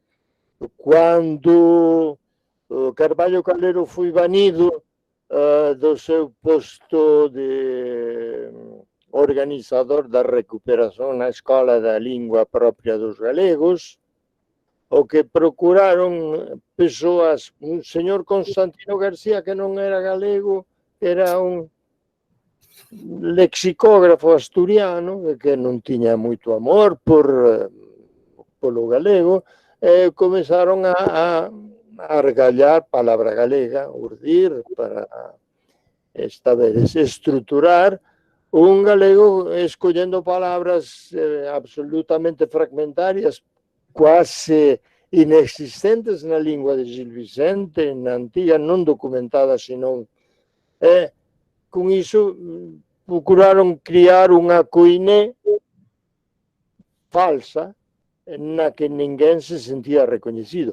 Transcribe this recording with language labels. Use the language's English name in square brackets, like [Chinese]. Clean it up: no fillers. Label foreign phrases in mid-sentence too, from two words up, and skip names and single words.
[Portuguese] Quando Carvalho Calero foi banido do seu posto de organizador da recuperação na escola da língua própria dos galegos, o que procuraram pessoas, um senhor Constantino Garcia, que não era galego, era um [Galician] lexicógrafo asturiano, que non tiña moito amor polo galego, começaron a argallar palabra galega, urdir, para esta vez estruturar un galego escollendo palabras absolutamente fragmentarias, quase inexistentes na lingua de Gil Vicente, na antiga, non documentada, senón con iso procuraron criar unha coiné falsa na que ninguén se sentía recoñecido.